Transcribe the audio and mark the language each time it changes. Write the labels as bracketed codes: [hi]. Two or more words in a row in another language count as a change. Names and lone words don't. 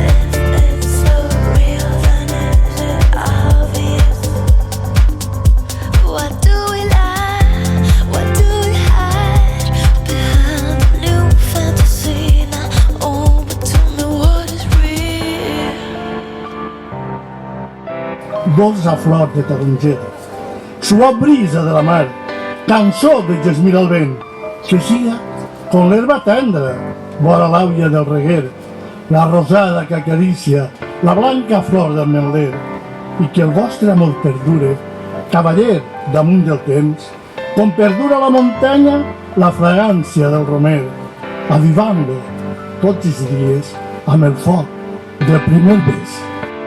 [en] If it's so real, then is it obvious? What do we lie? What do we hide behind the new fantasy now? Oh, but tell me what is real. [ca] Dolça flor de tarongera, suau brisa de la mar, cançó de gesmir al vent, que siga con l'herba tendra, vora l'àvia del reguer, la rosada que acaricia la blanca flor del meler, i que el vostre amor perdure, cavaller damunt del temps, com perdura la muntanya la fragància del romer, avivant-lo tots els dies amb el foc del primer bes.